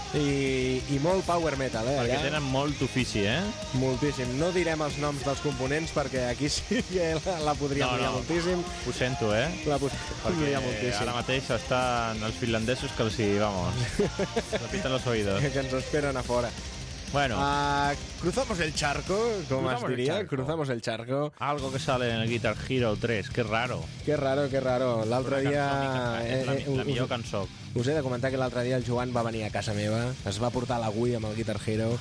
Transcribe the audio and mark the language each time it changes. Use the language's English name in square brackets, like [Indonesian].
[Catalan] I molt power metal, eh? Perquè allà tenen molt ofici, eh? Moltíssim. No direm els noms dels components perquè aquí sí que la podríem no, mirar no. moltíssim. Ho sento, eh? La podríem mirar moltíssim. Ara mateix estan els finlandesos que els hi, [Spanish] vamos, repiten los oídos. [Catalan] Que ens esperen a fora. [Spanish] Bueno, cruzamos el charco, como más diría, cruzamos el charco. Algo que sale en el Guitar Hero 3, qué raro. Qué raro, qué raro. [Catalan] L'altre dia... La millor cançó. Us he de comentar que l'altre dia el Joan va venir a casa meva, es va portar la Wii amb el Guitar Hero.